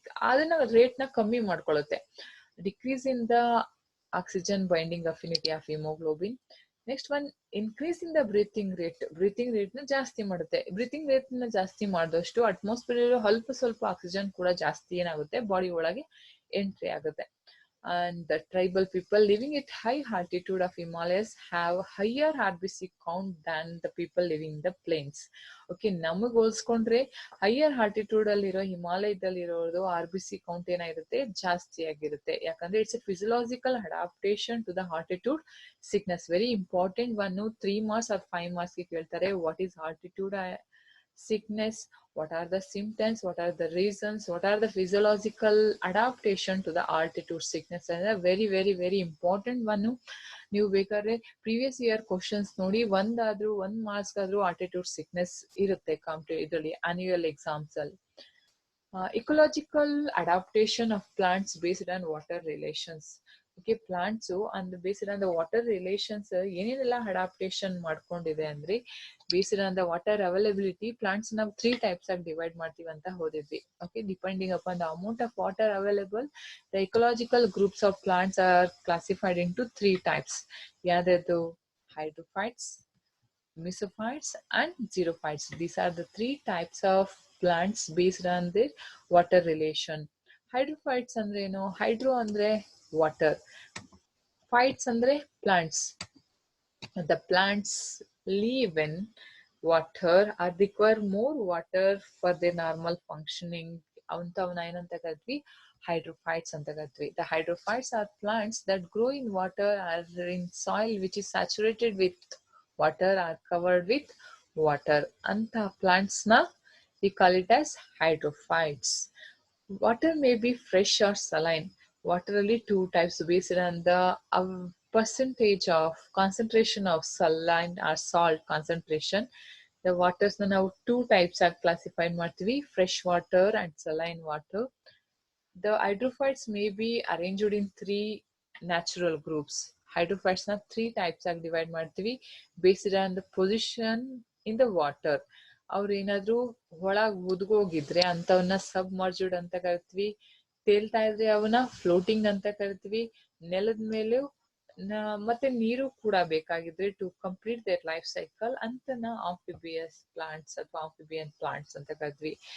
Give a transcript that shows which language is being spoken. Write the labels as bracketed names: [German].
[Kannada] ಅದನ್ನ ರೇಟ್ ನ ಕಮ್ಮಿ ಮಾಡ್ಕೊಳ್ಳುತ್ತೆ. [English] Decrease in the oxygen binding affinity of haemoglobin. Next one, increase in the breathing rate. [Kannada] Breathing rate ನ ಜಾಸ್ತಿ ಮಾಡುತ್ತೆ. ಬ್ರೀತಿಂಗ್ ರೇಟ್ ನ ಜಾಸ್ತಿ ಮಾಡಿದಷ್ಟು ಅಟ್ಮಾಸ್ಫಿಯರ್ ಸ್ವಲ್ಪ ಆಕ್ಸಿಜನ್ ಕೂಡ ಜಾಸ್ತಿ ಏನಾಗುತ್ತೆ ಬಾಡಿ ಒಳಗೆ ಎಂಟ್ರಿ ಆಗುತ್ತೆ. [English] And the tribal people living at high altitude of Himalayas have higher RBC count than the people living in the plains. [Kannada] Okay, ನಮಗ್ ಹೋಲ್ಸ್ಕೊಂಡ್ರೆ ಹೈಯರ್ ಆಲ್ಟಿಟ್ಯೂಡ್ ಅಲ್ಲಿರೋ ಹಿಮಾಲಯದಲ್ಲಿರೋದು RBC ಕೌಂಟ್ ಏನಾಗಿರುತ್ತೆ? ಜಾಸ್ತಿ ಆಗಿರುತ್ತೆ. [English] ಯಾಕಂದ್ರೆ it's a physiological adaptation to the altitude sickness. Very important one. 3 marks or 5 marks [Kannada] ಗೆ ಕೇಳ್ತಾರೆ, [English] What is altitude sickness, what are the symptoms, what are the reasons, what are the physiological adaptation to the altitude sickness. And a very very very important one. [Kannada] ನೀವು ಬೇಕಾದ್ರೆ previous year questions ನೋಡಿ, ಒಂದ್ marks ಆದ್ರೂ altitude sickness ಇರುತ್ತೆ ಇದರಲ್ಲಿ annual exams ಅಲ್ಲಿ. [English] Ecological adaptation of plants based on water relations. [Kannada] Okay, [English] plants and based on the water relations [Kannada] ಏನೇನೆಲ್ಲ adaptation ಮಾಡ್ಕೊಂಡಿದೆ ಅಂದ್ರೆ, [English] based on the water availability [Kannada] plants ನಾವು 3 types ಆಗಿ ಡಿವೈಡ್ ಮಾಡ್ತೀವಿ ಅಂತ ಓದಿದ್ವಿ. [English] Okay, depending upon the amount of water available, the ecological groups of plants are classified into 3 types. [Kannada] ಯಾವ್ದು? [English] Hydrophytes, mesophytes and xerophytes. These are the 3 types of plants based on their water relation. [Kannada] Hydrophytes ಅಂದ್ರೆ ಏನು? Hydro ಅಂದ್ರೆ water, phytes ಅಂದ್ರೆ plants. [English] The plants live in water or require more water for their normal functioning. [Kannada] ಅಂತವನ್ನ ಏನಂತ ಕರಿತೀವಿ? hydrophytes ಅಂತ ಕರಿತೀವಿ. [English] The hydrophytes are plants that grow in water or in soil which is saturated with water or covered with water. ಅಂತ plants na we call it as hydrophytes. Water may be fresh or saline. Water ಅಲ್ಲಿ 2 types based on the percentage of concentration of saline or salt concentration. [Kannada] The waters na ನಾವು 2 types ಆಗಿ classify ಮಾಡ್ತೀವಿ, [English] fresh water and saline water. The hydrophytes may be arranged in 3 natural groups. Hydrophytes na 3 types [Kannada] ಆಗಿ divide ಮಾಡ್ತೀವಿ [English] based on the position in the water. [Kannada] ಅವ್ರು ಏನಾದ್ರು ಒಳಗ್ ಉದ್ಗೋಗಿದ್ರೆ ಅಂತವನ್ನ submerged ಅಂತ ಕರಿತೀವಿ. ತೇಲ್ತಾ ಇದ್ರೆ ಅವನ್ನ ಫ್ಲೋಟಿಂಗ್ ಅಂತ ಕರಿತೀವಿ. ನೆಲದ ಮೇಲೆ ಮತ್ತೆ ನೀರು ಕೂಡ ಬೇಕಾಗಿದ್ರೆ [English] to complete their life cycle [Kannada] ಅಂತನ ಆಂಫಿಬಿಯಸ್ ಪ್ಲಾಂಟ್ಸ್ ಅಥವಾ ಆಂಫಿಬಿಯನ್ ಪ್ಲಾಂಟ್ಸ್ ಅಂತ ಕರಿತೀವಿ.